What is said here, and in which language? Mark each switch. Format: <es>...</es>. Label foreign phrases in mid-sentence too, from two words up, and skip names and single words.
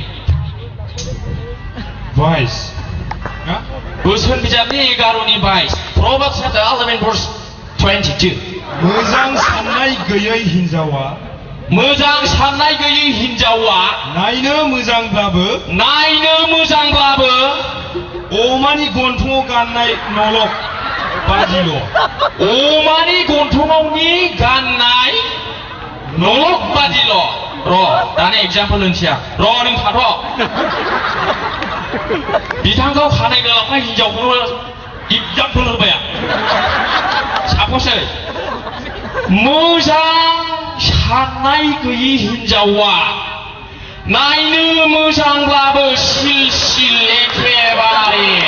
<en>Vice.</en> <brx>बोसोन बिजाबनि 11नि 22</brx> <en>Proverbs chapter 11 verse 22</en> <brx>मोजां साननाय गैयै हिन्जावा नायनो मोजांब्लाबो अमानि गन्थङाव गाननाय नलक बादिल' अमानि गन्थङावनि गाननाय नलक बादिल' र' दानि एग्जाम्पल होनोसै आं र' नों थाथ' बिथांखौ खानाय गोलावखाय हिनजावखौनो एग्जाम्पल होबाय आं सापसै मोजां साननाय गैयि हिनजावा नायनो मोजांब्लाबो सिल एखेबारे</brx>